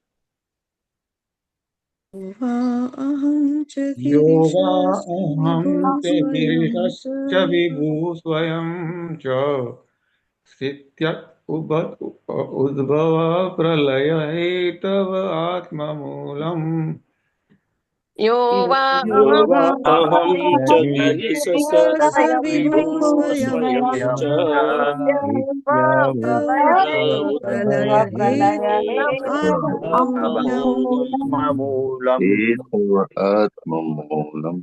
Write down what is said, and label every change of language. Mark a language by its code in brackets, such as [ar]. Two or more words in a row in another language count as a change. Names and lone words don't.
[sa] અહં ચ ગિરિશશ્ચ વિભુ સ્વયં ચ સ્થિત્ય ઉદ્ભવ પ્રલય હેતવ આત્મમૂલમ. यो वा अहं च गिरिशश्च विभु स्वयं च आत्ममूलम्